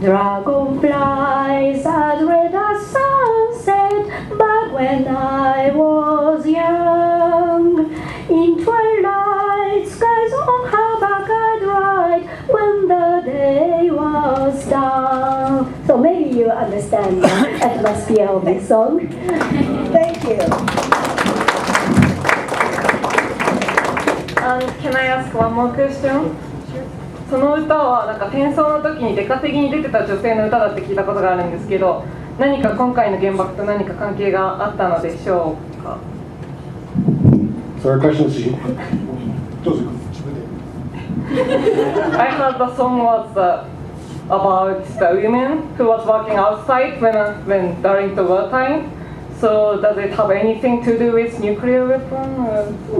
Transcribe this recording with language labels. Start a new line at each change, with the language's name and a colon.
English: Dragonflies as red as sunset, but when I was young, in twilight skies on her back I'd ride when the day was done. So maybe you understand the atmosphere of this song. Thank you. Can I ask one more question?
Japanese: その歌はなんか戦争の時に出稼ぎに出てた女性の歌だって聞いたことがあるんですけど、何か今回の原爆と何か関係があったのでしょうか？
English: So our question is, I heard the song was about the women who was working outside when during the wartime. So does it have anything to do with nuclear weapon?